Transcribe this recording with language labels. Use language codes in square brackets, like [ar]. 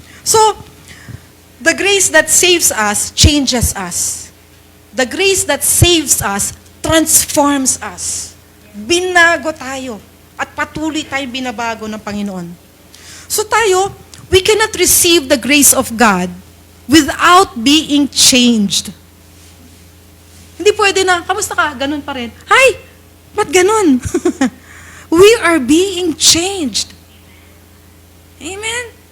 [en] So, the grace that saves us changes us. The grace that saves us transforms us. [tl] Binago tayo at patuloy tayong binabago ng Panginoon. [en] So tayo, we cannot receive the grace of God without being changed. [tl] Hindi pwede na, kamusta ka? Ganun pa rin. Hay! Ba't ganun? [en] We are being changed. Amen?